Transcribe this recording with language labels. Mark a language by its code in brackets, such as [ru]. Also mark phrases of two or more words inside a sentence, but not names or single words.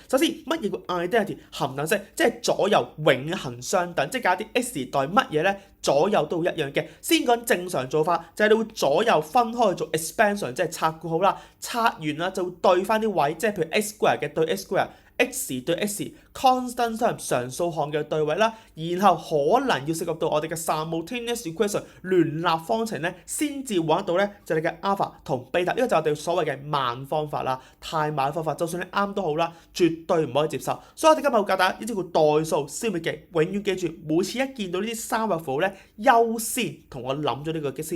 [yue] 首先乜嘢叫 identity 恒等式？即係左右永恆相等，即係假啲 x 代乜嘢咧？左右都一樣嘅。先講正常做法，就係你會左右分開去做 expansion， 即係拆括號啦，拆完啦就會對翻啲位，即係譬如 [en] x square [yue] 嘅對 [en] x square。 [yue] x 對 x， [en] constant term [yue] 常數項嘅對位啦，然後可能要涉及到我哋嘅 [en] simultaneous equation [yue] 聯立方程咧，先至揾得到咧，就係你嘅 alpha 同 beta，呢個就係我哋所謂嘅慢方法啦，太慢方法，就算你啱都好啦，絕對唔可以接受。所以我哋今日會教大家呢招叫代數消滅技，永遠記住，每次一見到呢啲三畫符號咧，優先同我諗咗呢個嘅先。